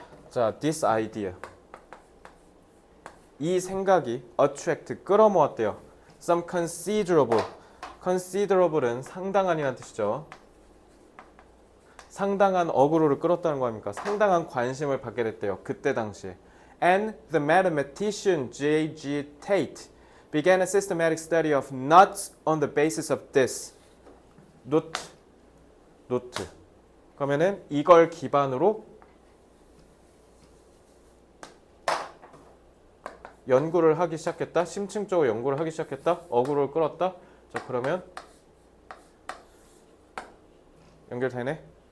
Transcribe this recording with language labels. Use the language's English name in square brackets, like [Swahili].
[English] 자, this idea. [Korean] 이 생각이 attract 끌어모았대요. [English] some considerable. [Korean] considerable은 상당한이라는 뜻이죠. 상당한 어그로를 끌었다는 거 아닙니까? 상당한 관심을 받게 됐대요. 그때 당시에. [English] And the mathematician J.G. Tate began a systematic study of nuts on the basis of this. [Korean] 노트. 그러면은 이걸 기반으로 연구를 하기 시작했다. 심층적으로 연구를 하기 시작했다. 어그로를 끌었다. 자, 그러면 연결되네.